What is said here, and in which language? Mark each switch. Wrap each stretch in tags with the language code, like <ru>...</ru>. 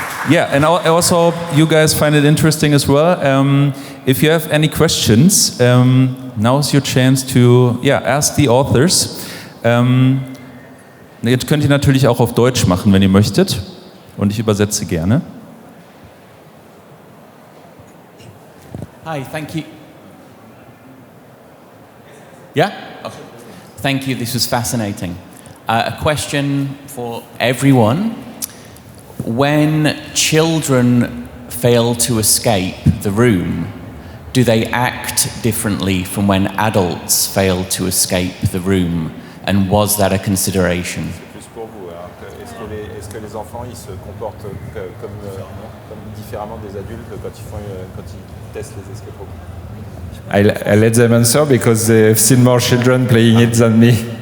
<en>Yeah, and I also hope you guys find it interesting as well. If you have any questions, now's your chance to ask the authors.</en> <de>Jetzt könnt ihr natürlich auch auf Deutsch machen, wenn ihr möchtet. Und ich übersetze gerne.</de> <en>Hi, thank you. Yeah? Okay. Thank you, this was fascinating. A question for everyone. When children fail to escape the room, do they act differently from when adults fail to escape the room? And was that a consideration?</en> <fr>Plus pour vous, est-ce que les enfants ils se comportent comme différemment des adultes quand ils testent les escape rooms?</fr> <en>I let them answer because they've seen more children playing it than me.</en>